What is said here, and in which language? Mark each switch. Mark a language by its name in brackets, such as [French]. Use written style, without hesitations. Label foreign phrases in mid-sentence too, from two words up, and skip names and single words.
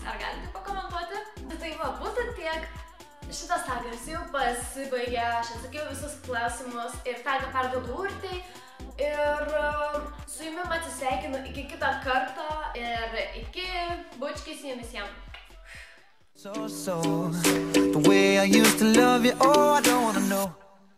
[Lithuanian] Ar galite pakomentuoti? Tai va, būtų tiek. Šitas tagas jau pasibaigė, aš atsakiau visus klausimus ir tagą perduodu Urtei. Ir su jumis atsisveikinu iki kito karto ir iki bučkis jums visiems. [English] So, the way I used to love you, oh, I don't wanna know.